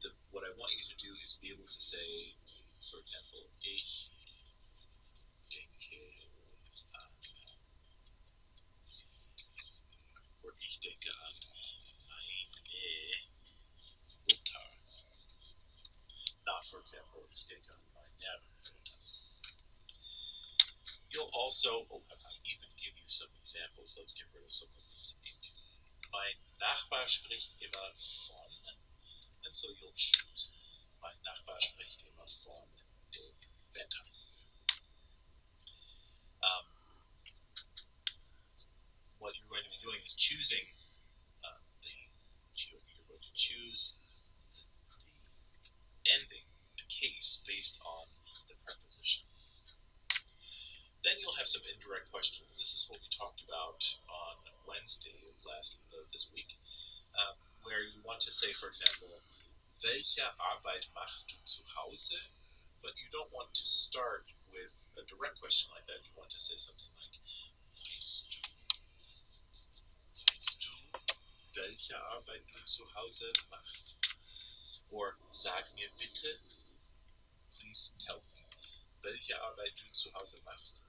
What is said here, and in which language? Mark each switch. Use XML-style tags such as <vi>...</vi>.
<en>What I want you to do is be able to say, for example,</en> <de>ich denke an Sie,</de> <en>or</en> <de>ich denke an meine Mutter.</de> <en>Not, for example,</en> <de>ich denke an meine Mutter.</de> <en>You'll also, I might even give you some examples. Let's get rid of some of this ink.</en> <de>Mein Nachbar spricht immer von,</de> <en>and so you'll choose.</en> <de>Mein Nachbar spricht immer von dem Wetter.</de> <en>What you're going to be doing is choosing you're going to choose the ending, the case, based on the preposition. Then you'll have some indirect questions. This is what we talked about on Wednesday of this week, where you want to say, for example,</en> <de>welche Arbeit machst du zu Hause?</de> <en>But you don't want to start with a direct question like that. You want to say something like,</en> <de>weißt du, welche Arbeit du zu Hause machst?</de> <en>Or</en> <de>sag mir bitte,</de> <en>please tell me,</en> <de>welche Arbeit du zu Hause machst.</de>